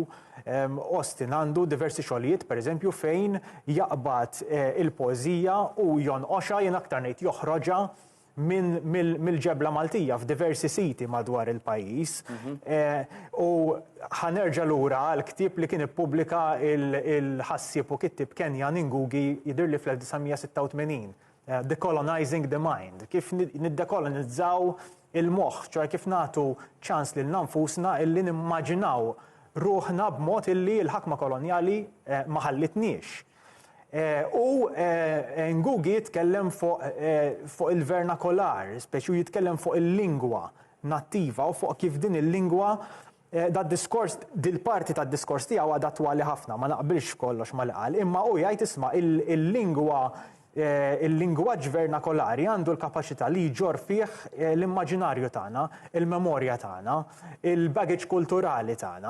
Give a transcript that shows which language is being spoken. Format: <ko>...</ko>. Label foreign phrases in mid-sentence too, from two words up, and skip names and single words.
<mt>Austin għandu diversi xogħlijiet, pereżempju fejn jaqbad il-poeżija u jonqoxha jien aktar ngħid joħroġha mill-ġebla Maltija f'diversi siti madwar il-pajjiż. U ħanerġa' lura għal ktieb li kien ippubblika il-ħassieb u kittib Kenyan Ngugi jidhirli fl-1986. Decolonizing the Mind. Kif niddekolonizzaw il-moħħ, ċoħe kif nagħtu ċans lil nfusna illi nimmaġinaw ruħna b'mod illi l-ħakma kolonjali ma ħallitniex. U Ngugi jitkellem fuq il-vernakolar, speċu jitkellem fuq il-lingwa nattiva u fuq kif din il-lingwa dil-diskors, dil-parti tad-diskors tiegħu għadha twali ħafna, ma naqbilx kollox mal-qal, imma u jgħid isma' il-lingwa il-lingwaġġ vernakolari għandu l-kapaċità li jġor fih l-immaġinarju tagħna, il-memorja tagħna, il-baggage kulturali tagħna.</mt>